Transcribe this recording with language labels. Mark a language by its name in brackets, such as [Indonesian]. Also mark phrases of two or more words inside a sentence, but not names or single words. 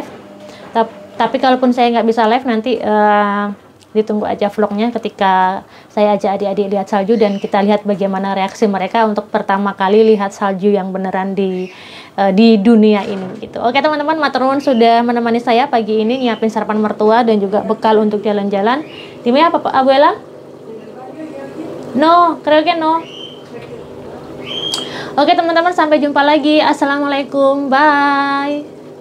[Indonesian] Tapi kalaupun saya nggak bisa live, nanti ditunggu aja vlognya ketika saya ajak adik-adik lihat salju dan kita lihat bagaimana reaksi mereka untuk pertama kali lihat salju yang beneran di dunia ini gitu. Oke teman-teman, [Javanese] matur nuwun [Indonesian] sudah menemani saya pagi ini nyiapin sarapan mertua dan juga bekal untuk jalan-jalan. [Spanish] Dime apa Pak Abuela? No, creo que no. [Indonesian] Oke teman-teman, sampai jumpa lagi. Assalamualaikum, bye.